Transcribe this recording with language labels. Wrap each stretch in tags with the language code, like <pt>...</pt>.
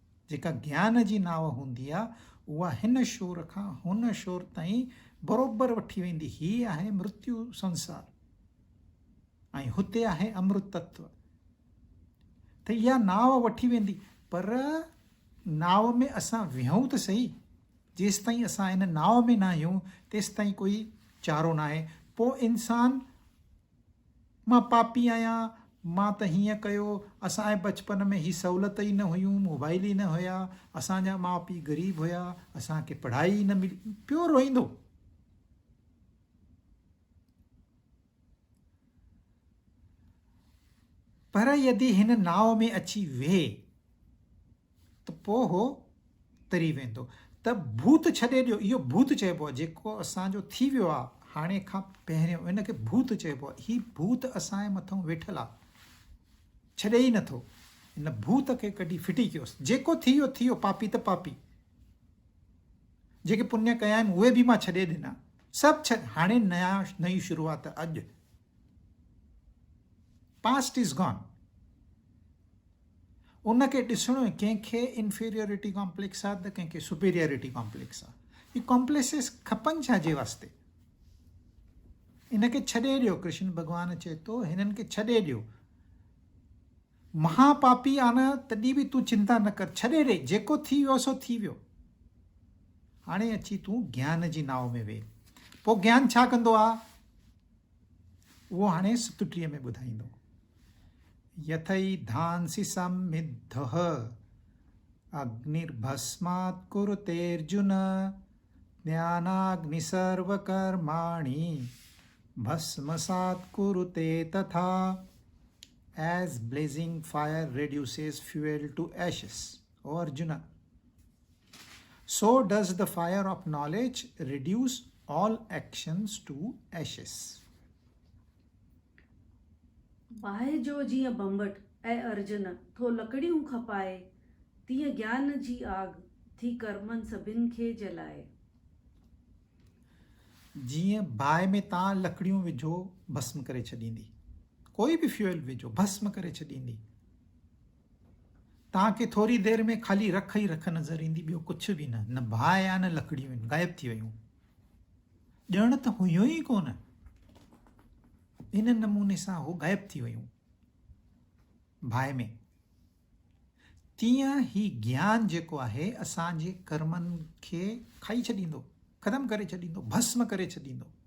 <sd>जेका ज्ञान जी नाव हूंदी आहे उहा हिन शोर खां हुन शोर ताईं बरोबरि वठी वेंदी। ही आहे मृत्यु संसार ऐं हुते आहे अमृत तत्व। त इहा नाव वठी वेंदी, पर नाव में असां विहूं त सही। जेसि ताईं असां हिन नाव में न आहियूं तेसि ताईं कोई चारो न आहे। पोइ इंसान, मां पापी आहियां, मां त हीअं कयो, असांजे बचपन में ही सहूलियत ई न हुयूं, मोबाइल ई न हुया, असांजा माउ पीउ ग़रीब हुया, असांखे पढ़ाई ई न मिली, पियो रोईंदो। पर यदि हिन नाव में अची वेहे त पोइ हो तरी वेंदो। त भूत छॾे ॾियो। इहो भूत चइबो आहे जेको असांजो थी वियो आहे हाणे खां पहिरियों, इनखे भूत चइबो आहे। ही भूत असांजे मथां वेठल आहे, छॾे ई नथो। हिन भूत खे कढी फिटी कयोसि। जेको थी वियो थी वियो, पापी त पापी। जेके पुण्य कया आहिनि उहे बि मां छॾे ॾिना, सभु छॾ। हाणे नई शुरूआत अॼु।</sd> <en>Past is gone.</en> <sd>उनखे ॾिसणो आहे। कंहिंखे इंफीरियोरिटी कॉम्प्लेक्स आहे त कंहिंखे सुपीरियोरिटी कॉम्प्लेक्स आहे। ही कॉम्प्लेक्सिस खपनि छा जे वास्ते? इनखे छॾे ॾियो। कृष्ण भॻवानु चए थो हिननि खे छॾे ॾियो। महापापी आहे न, तॾहिं बि तूं चिंता न कर, छॾे ॾे। जेको थी वियो सो थी वियो। हाणे अची तूं ज्ञान जी नाव में वेह। पोइ ज्ञान छा कंदो आहे उहो हाणे 37 में ॿुधाईंदो।</sd> <sa>यथई धांसि समिद्धः अग्निर्भस्मात् कुरुतेऽर्जुन ज्ञानाग्नि सर्वकर्माणि भस्मसात् कुरुते तथा।</sa> <en>As blazing fire reduces fuel to ashes, O Arjuna, so does the fire of knowledge reduce all actions to ashes.</en> <sd>बाहि जो जीअं बंबट ऐं अर्जुन थो लकड़ियूं खपाए, तीअं ज्ञान जी आग थी कर्मनि सभिनि खे जलाए। जीअं बाहि में तव्हां लकड़ियूं विझो भस्म करे छॾींदी, कोई बि फ्यूल विझो भस्म करे छॾींदी। तव्हांखे थोरी देरि में ख़ाली रख ई रख नज़र ईंदी, ॿियो कुझु बि न। न बाहि आहे न लकड़ियूं आहिनि, गायब थी वियूं। ॼण त हुयूं ई कोन। इन नमूने सां हो गायब थी वियूं बाहि में। तीअं ही ज्ञान जेको आहे असांजे कर्मनि खे खाई छॾींदो, ख़तमु करे छॾींदो, भस्म करे छॾींदो।</sd>